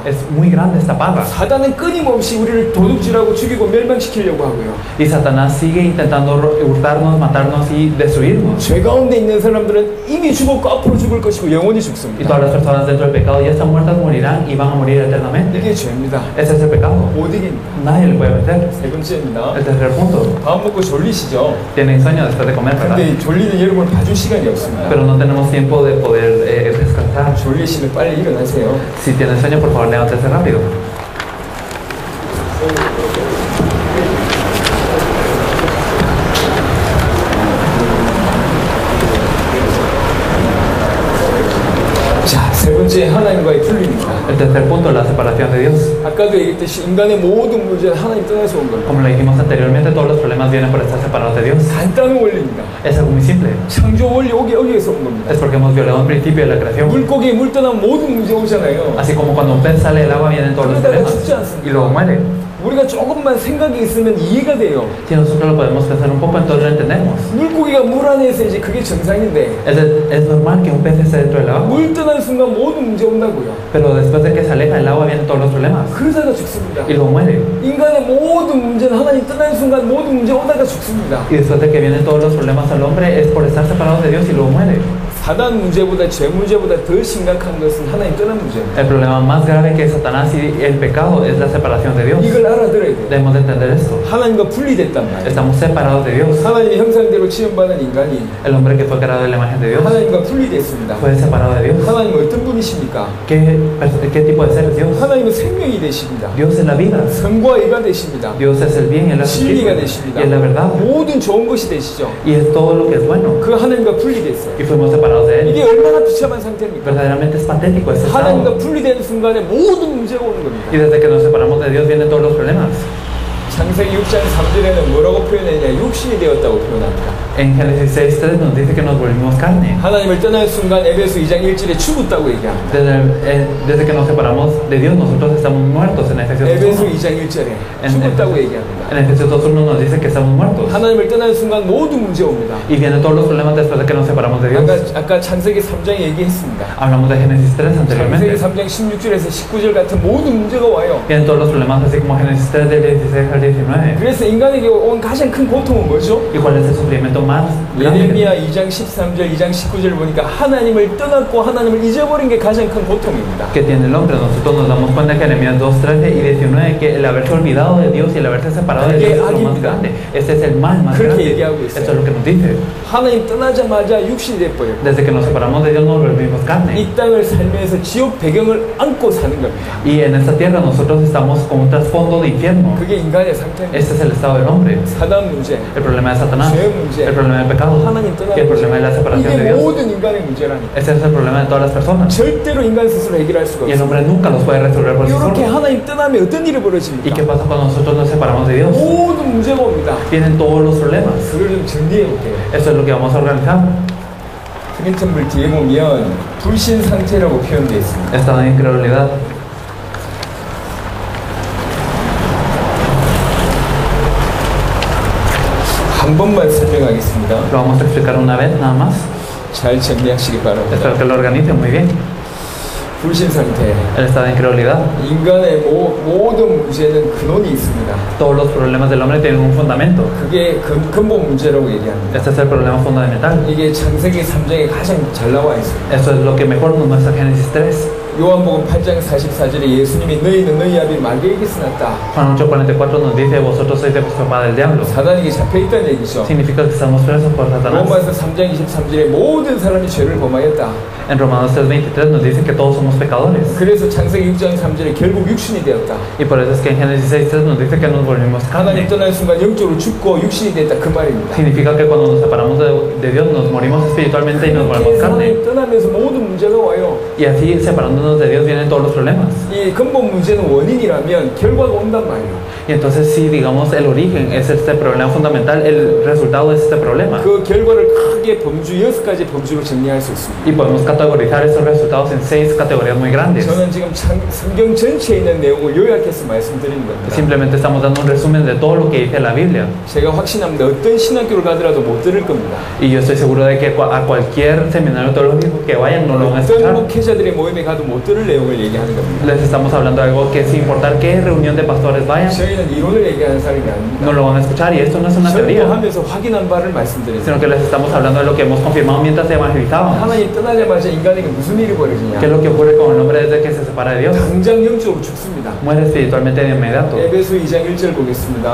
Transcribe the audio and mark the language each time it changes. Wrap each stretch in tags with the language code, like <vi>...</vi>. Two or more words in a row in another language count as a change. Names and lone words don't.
<es>Es muy grande esta paga.</es> <ko>사단은 끊임없이 우리를 도둑질하고 죽이고 멸망시키려고 하고요.</ko> <es>Y Satanás sigue intentando hurtarnos, matarnos y destruirnos.</es> <ko>죄 가운데 있는 사람들은 이미 죽었고 앞으로 죽을 것이고 영원히</ko> <es>Y</es> <ko>죽습니다.</ko> <es>todas las personas dentro del pecado ya están muertas, morirán y van a morir eternamente.</es> <ko>이게 죄입니다.</ko> <es>Ese es el pecado.</es> <ko>못 이깁니다.</ko> <es>Nadie le puede vencer.</es> <ko>세 번째입니다.</ko> <es>El tercer punto.</es> <ko>밥 먹고 졸리시죠?</ko> <es>Tienen sueño después de comer, ¿verdad?</es> <ko>근데 졸리는 여러분을 봐줄 시간이 없습니다.</ko> <es>Pero no tenemos tiempo de poder descansar.</es> <ko>졸리시면 빨리 일어나세요.</ko> <es>Si tienen sueño, por favor, levántese rápido.</es> <ko>자, 세 번째 하나님과의 분리입니다.</ko> <es>El tercer punto, la separación de Dios.</es> <ko>아까도 얘기했듯이 인간의 모든 문제는 하나님 떠나서 온 겁니다.</ko> <es>Como lo dijimos anteriormente, todos los problemas vienen por estar separados de Dios.</es> <ko>간단한 원리입니다.</ko> <es>Es algo muy simple.</es> <ko>창조 원리 여기에서 온 겁니다.</ko> <es>Es porque hemos violado un principio de la creación.</es> <ko>물고기에 물 떠나면 모든 문제 오잖아요.</ko> <es>Así como cuando un pez sale del agua vienen todos los problemas y luego muere.</es> <ko>우리가 조금만 생각이 있으면 이해가 돼요.</ko> <es>Si nosotros lo podemos pensar un poco, entonces lo entendemos.</es> <ko>물고기가 물 안에서 이제 그게 정상인데</ko> <es>Es normal que un pez esté dentro del agua,</es> <ko>물 떠난 순간 모든 문제 온다고요.</ko> <es>pero después de que se aleja del agua vienen todos los problemas</es> <ko>그러다가 죽습니다.</ko> <es>y luego muere.</es> <ko>인간의 모든 문제는 하나님 떠난 순간 모든 문제 오다가 죽습니다.</ko> <es>Y después de que vienen todos los problemas al hombre es por estar separados de Dios y luego muere.</es> <ko>사단 문제보다 죄 문제보다 더 심각한 것은 하나님 떠난 문제입니다.</ko> <es>El problema más grave que Satanás y el pecado es la separación de Dios.</es> <ko>이걸 알아들어야 돼요.</ko> <es>Debemos de entender esto.</es> <ko>하나님과 분리됐단 말이에요.</ko> <es>Estamos separados de Dios.</es> <ko>하나님의 형상대로 지음받은 인간이</ko> <es>El hombre que fue creado en la imagen de Dios</es> <ko>하나님과 분리됐습니다.</ko> <es>fue separado de Dios.</es> <ko>하나님은 어떤 분이십니까?</ko> <es>¿Qué tipo de ser es Dios?</es> <ko>하나님은 생명이 되십니다.</ko> <es>Dios es la vida.</es> <ko>선과 의가 되십니다.</ko> <es>Dios es el bien y es la</es> <ko>진리가</ko> <es>justicia</es> <ko>되십니다.</ko> <es>y es la verdad</es> <ko>모든 좋은 것이 되시죠.</ko> <es>y es todo lo que es bueno.</es> <ko>그 하나님과 분리됐어요.</ko> <es>Y fuimos separados de él.</es> <ko>이게 얼마나 비참한 상태입니까?</ko> <es>Verdaderamente es patético este</es> <ko>하나님과</ko> <es>estado.</es> <ko>분리된 순간에 모든 문제가 오는 겁니다.</ko> <es>Y desde que nos separamos de Dios vienen todos los problemas.</es> <ko>창세기 6장 3절에는 뭐라고 표현했냐? 육신이 되었다고 표현합니다.</ko> <es>En Génesis 6:3 nos dice que nos volvimos carne.</es> <ko>하나님을 떠난 순간 에베소 2장 1절에 죽었다고 얘기합니다.</ko> <es>Desde que nos separamos de Dios, nosotros estamos muertos en Efesios</es> <ko>에베소</ko> <es>2:1.</es> <ko>2장 1절에 죽었다고 얘기합니다.</ko> <es>En Efesios 2:1 nos dice que estamos muertos.</es> <ko>하나님을 떠난 순간 모든 문제 옵니다.</ko> <es>Y vienen todos los problemas después de que nos separamos de Dios.</es> <ko>아까 창세기 3장에 얘기했습니다.</ko> <es>Hablamos de Génesis 3</es> <ko>창세기</ko> <es>anteriormente.</es> <ko>3장 16절에서 19절 같은 모든 문제가 와요.</ko> <es>Vienen todos los problemas así como Génesis 3 del 16 al 19.</es> <ko>그래서 인간에게 온 가장 큰 고통은 뭐죠?</ko> <es>¿Y cuál es el sufrimiento más grande?</es> <ko>예레미야 2장 13절, 2장 19절 보니까 하나님을 떠났고 하나님을 잊어버린 게 가장 큰 고통입니다.</ko> <es>Que tiene el hombre. Nosotros nos damos cuenta que Jeremías 2:13 y 19 que el haberse olvidado de Dios y el haberse separado de Dios es lo más grande. Este es el mal más</es> <ko>그렇게</ko> <es>grande.</es> <ko>얘기하고 있어요.</ko> <es>Esto es lo que nos dice.</es> <ko>하나님 떠나자마자 육신이 돼버려요.</ko> <es>Desde que nos separamos de Dios nos volvimos carne.</es> <ko>이 땅을 살면서 지옥 배경을 안고 사는 겁니다.</ko> <es>Y en esta tierra nosotros estamos con un trasfondo de infierno.</es> <ko>그게 인간의 상태입니다.</ko> <es>Este es el estado del hombre.</es> <ko>사단 문제,</ko> <es>El problema de Satanás,</es> <ko>죄 문제,</ko> <es>el problema del pecado</es> <ko>하나님</ko> <es>y</es> <ko>떠나는</ko> <es>el problema de la separación de</es> <ko>이게</ko> <es>Dios.</es> <ko>모든 인간의 문제라니.</ko> <es>Ese es el problema de todas las personas.</es> <ko>절대로 인간 스스로 해결할 수가</ko> <es>Y el</es> <ko>없어요.</ko> <es>hombre nunca los puede resolver por sí</es> <ko>이렇게</ko> <es>solo.</es> <ko>하나님 떠나면 어떤 일이</ko> <es>¿Y qué</es> <ko>벌어집니까?</ko> <es>pasa cuando nosotros nos separamos de Dios?</es> <ko>모든 문제가 옵니다.</ko> <es>Vienen todos los problemas.</es> <ko>그걸 좀 정리해 볼게요.</ko> <es>Eso es lo que vamos a organizar.</es> <ko>프린트물 뒤에 보면 불신 상태라고 표현되어 있습니다.</ko> <es>Estado de incredulidad.</es> <ko>한 번만 설명하겠습니다.</ko> <es>Lo vamos a explicar una vez nada más.</es> <ko>잘 정리하시기 바랍니다.</ko> <es>Espero que lo organicen muy bien.</es> <ko>불신 상태.</ko> <es>El estado de incredulidad.</es> <ko>인간의 모든 문제는 근원이 있습니다.</ko> <es>Todos los problemas del hombre tienen un fundamento.</es> <ko>그게 근본 문제라고 얘기합니다.</ko> <es>Este es el problema fundamental.</es> <ko>이게 창세기 3장에 가장 잘 나와 있습니다.</ko> <es>Eso es lo que mejor nos muestra Génesis 3.</es> <ko>요한복음 8장 44절에 예수님이 너희는 너희 아비 마귀에게서 났다.</ko> <es>Juan 8:44 nos dice, vosotros sois de vuestro padre el diablo.</es> <ko>사단에게 잡혀있다는 얘기죠.</ko> <es>Significa que estamos presos por Satanás.</es> <ko>로마서 3장 23절에 모든 사람이 죄를 범하였다.</ko> <es>En Romanos 3:23 nos dice que todos somos pecadores.</es> <ko>그래서 창세기 6장 3절에 결국 육신이 되었다.</ko> <es>Y por eso es que en Génesis 6:3 nos dice que nos volvimos</es> <ko>하나님</ko> <es>carne.</es> <ko>떠나는 순간 영적으로 죽고 육신이 됐다 그 말입니다.</ko> <es>Significa que cuando nos separamos de Dios nos morimos espiritualmente y nos volvemos carne.</es> <ko>하나님 떠나면서 모든 문제가 와요.</ko> <es>Y así separándonos de Dios vienen todos los problemas.</es> <ko>이 근본 문제는 원인이라면 결과가 온단 말이에요.</ko> <es>Y entonces si digamos el origen es este problema fundamental, el resultado es este problema.</es> <ko>그 결과를 크게 범주 6가지 범주로 정리할 수 있습니다.</ko> <es>Y podemos categorizar esos resultados en 6 categorías muy grandes.</es> <ko>저는 지금 성경 전체에 있는 내용을 요약해서 말씀드리는 겁니다.</ko> <es>Simplemente estamos dando un resumen de todo lo que dice la Biblia.</es> <ko>제가 확신합니다. 어떤 신학교를 가더라도 못 들을 겁니다.</ko> <es>Y yo estoy seguro de que a cualquier seminario teológico que vayan no lo van a</es> <ko>어떤</ko> <es>escuchar.</es> <ko>목회자들의 모임에 가도 못 못 들을 내용을 얘기하는 겁니다.</ko> <es>Les estamos hablando de algo que sin importar qué reunión de pastores vayan,</es> <ko>저희는 이론을 얘기하는 사람이 아닙니다.</ko> <es>no lo van a escuchar y esto no es una teoría,</es> <ko>하면서 확인한 바를 말씀드립니다.</ko> <es>sino que les estamos hablando de lo que hemos confirmado mientras evangelizábamos.</es> <ko>하나님 떠나자마자 인간에게 무슨 일이 벌어지냐?</ko> <es>¿Qué es lo que ocurre con el hombre desde que se separa de Dios?</es> <ko>당장 영적으로 죽습니다.</ko> <es>Muere espiritualmente de inmediato.</es> <ko>에베소 2장 1절 보겠습니다.</ko>